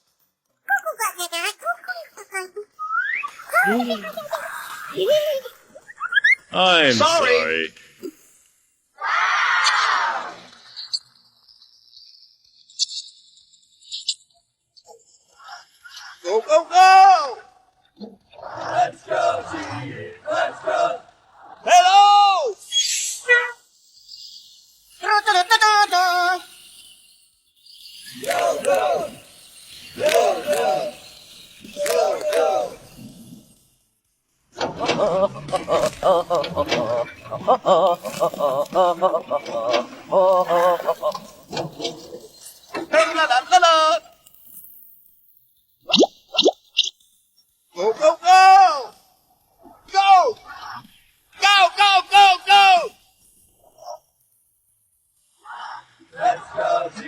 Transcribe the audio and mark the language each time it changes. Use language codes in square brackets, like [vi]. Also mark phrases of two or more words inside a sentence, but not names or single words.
[en] I'm sorry. Go, go, go! Let's go, G! Let's go! Hello! Go, go! Go, go! Go, go! La, la, la, la. Go, go, go! Go! Go, go, go, go! Let's go, G!